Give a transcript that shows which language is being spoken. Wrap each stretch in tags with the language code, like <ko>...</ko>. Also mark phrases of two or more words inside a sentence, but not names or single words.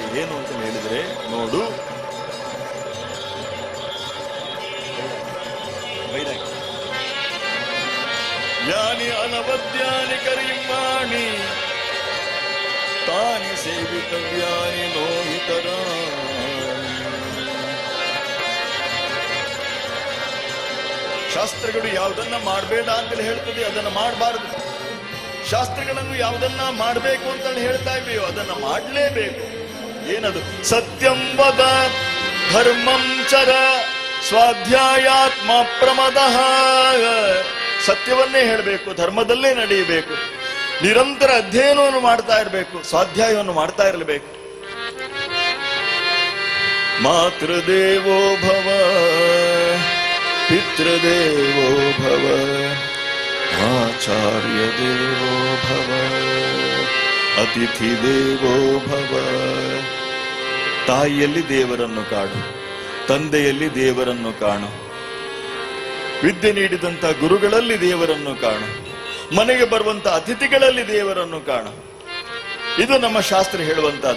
<kn>ಏನು ಅಂತ ಹೇಳಿದ್ರೆ, ನೋಡು,</kn> <sa>ಯಾನಿ ಅನವದ್ಯಾನಿ ಕರಿಮಾಣಿ ತಾನಿ ಸೇವಿತವ್ಯಾನಿ ನೋಹಿತರ.</sa> <kn>ಶಾಸ್ತ್ರಗಳು ಯಾವುದನ್ನ ಮಾಡಬೇಡ ಅಂತೇಳಿ ಹೇಳ್ತದೆ ಅದನ್ನ ಮಾಡಬಾರದು. ಶಾಸ್ತ್ರಗಳನ್ನು ಯಾವುದನ್ನ ಮಾಡಬೇಕು ಅಂತ ಹೇಳ್ತಾ ಇವೆಯೋ ಅದನ್ನ ಮಾಡಲೇಬೇಕು. ಏನದು?</kn> <sa>ಸತ್ಯಂ ವದ ಧರ್ಮಂ ಚರ ಸ್ವಾಧ್ಯಾಯಾತ್ಮ ಪ್ರಮದಃ.</sa> <kn>ಸತ್ಯವನ್ನೇ ಹೇಳಬೇಕು, ಧರ್ಮದಲ್ಲೇ ನಡೆಯಬೇಕು, ನಿರಂತರ ಅಧ್ಯಯನವನ್ನು ಮಾಡ್ತಾ ಇರಬೇಕು, ಸ್ವಾಧ್ಯಾಯವನ್ನು ಮಾಡ್ತಾ ಇರಬೇಕು.</kn> <sa>ಮಾತೃದೇವೋ ಭವ ಪಿತೃದೇವೋ ಭವ ಆಚಾರ್ಯ ದೇವೋ ಭವ ಅತಿಥಿ ದೇವೋ ಭವ.</sa> <kn>ತಾಯಿಯಲ್ಲಿ ದೇವರನ್ನು ಕಾಣು, ತಂದೆಯಲ್ಲಿ ದೇವರನ್ನು ಕಾಣು, ವಿದ್ಯೆ ನೀಡಿದಂತ ಗುರುಗಳಲ್ಲಿ ದೇವರನ್ನು ಕಾಣು, ಮನೆಗೆ ಬರುವಂತ ಅತಿಥಿಗಳಲ್ಲಿ ದೇವರನ್ನು ಕಾಣು. ಇದು ನಮ್ಮ ಶಾಸ್ತ್ರ ಹೇಳುವಂತಹದ್ದು.</kn>